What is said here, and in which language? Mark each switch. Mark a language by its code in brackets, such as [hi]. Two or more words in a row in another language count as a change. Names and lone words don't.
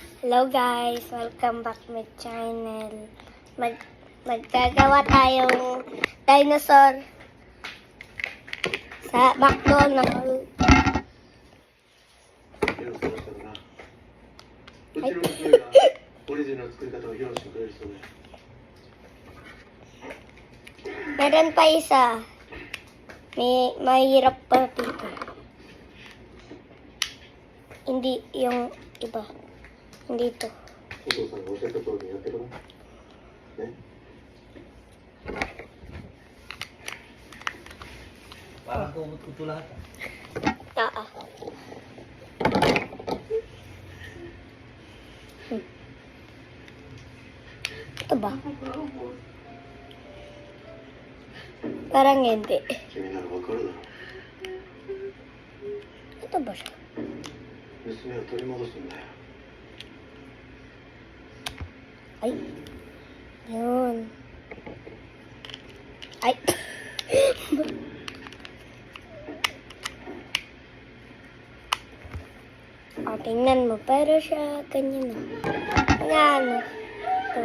[en] Hello guys, welcome back to my channel. [tl] Magkagawa tayong dinosaur sa McDonald's. [ja] うちの娘がオリジナルの作り方を披露してくれるそうで。 [tl] Meron pa isa. Mahirap pa dito. Hindi yung iba. Hindi ito. [ja] お父さんが教えた通りやってごらん。ね。 [tl] Parang kumot ko lahat. Oo. Ito ba? Parang hindi. [ja] 君ならわかるだろ [tl] Ito ba siya? [ja] う。娘を取り戻すんだよ。 [tl] Ay. Yun. Ay. O, tingnan mo. Pero siya, ganyan o. Ganyan o. Ito.